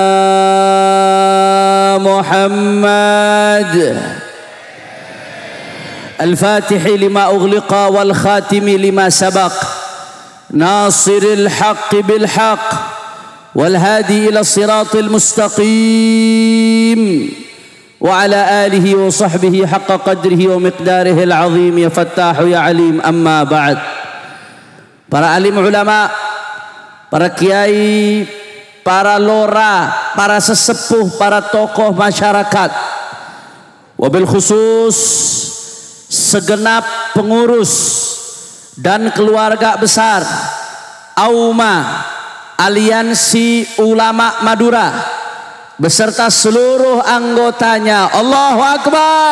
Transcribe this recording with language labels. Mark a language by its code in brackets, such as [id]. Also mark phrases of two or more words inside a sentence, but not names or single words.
[ar] محمد الفاتح لما أغلق والخاتم لما سبق ناصر الحق بالحق والهادي إلى الصراط المستقيم وعلى آله وصحبه حق قدره ومقداره العظيم يا فتاح يا عليم أما بعد. [id] Para alim ulama, para kiai, para lora, para sesepuh, para tokoh masyarakat, [ar] وبالخصوص [id] segenap pengurus dan keluarga besar AUMA Aliansi Ulama Madura beserta seluruh anggotanya. [ar] الله أكبر.